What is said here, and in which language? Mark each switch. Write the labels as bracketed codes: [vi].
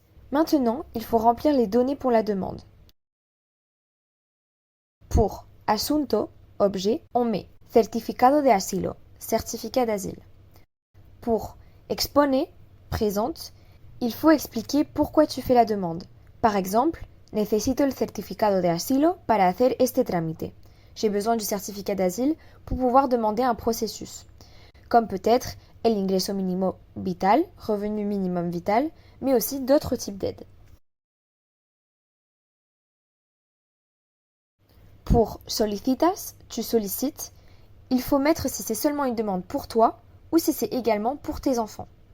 [fr] Maintenant, il faut remplir les données pour la demande. Pour Asunto, objet, on met [es] Certificado de Asilo, [fr] certificat d'asile. Pour Expone, présente, il faut expliquer pourquoi tu fais la demande. Par exemple, [es] necesito el certificado de asilo para hacer este trámite. [fr] J'ai besoin du certificat d'asile pour pouvoir demander un processus. Comme peut-être [es] el ingreso mínimo vital, [fr] revenu minimum vital, mais aussi d'autres types d'aides. Pour solicitas, tu sollicites, il faut mettre si c'est seulement une demande pour toi ou si c'est également pour tes enfants.